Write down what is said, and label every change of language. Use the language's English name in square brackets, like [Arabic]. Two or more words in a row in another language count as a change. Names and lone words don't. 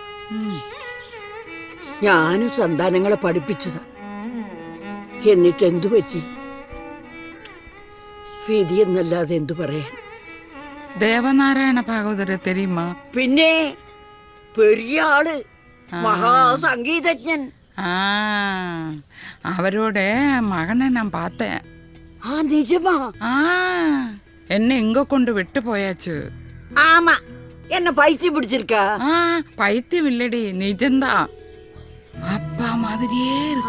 [Malayalam] ഞാനും സന്താനങ്ങളെ പഠിപ്പിച്ചതാ. എന്നിട്ട് എന്തു പറ്റി? വിധി എന്നല്ലാതെ എന്തു പറയാൻ. ദേവനാരായണ ഭാഗവതരെ തെരയുമാ? പിന്നെ പെരിയ ആള്, മഹാസംഗീതജ്ഞൻ. [Tamil] அவரோட மகனை நான் பார்த்தேன். நிஜமா? என்ன எங்க கொண்டு விட்டு போயாச்சு. ஆமா, என்ன பைத்தியம் பிடிச்சிருக்கா? பைத்தியம் இல்லடி, நிஜம்தான். அப்பா மாதிரியே இருக்கு.